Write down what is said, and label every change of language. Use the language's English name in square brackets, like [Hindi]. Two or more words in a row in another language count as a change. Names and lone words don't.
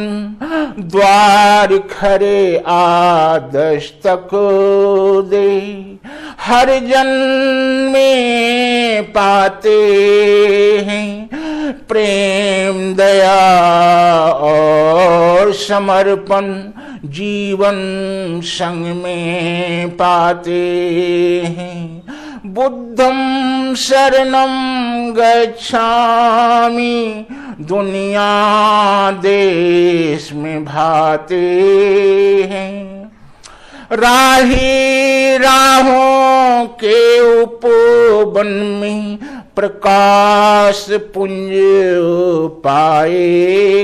[Hindi] द्वार खरे आदर्श तक दे हर जन में पाते हैं। प्रेम, दया और समर्पण जीवन संग में पाते हैं। [Pali] बुद्धम शरणम गच्छामि [Hindi] दुनिया देश में भाते हैं। राही राहों के उपवन में प्रकाश पुंज पाए।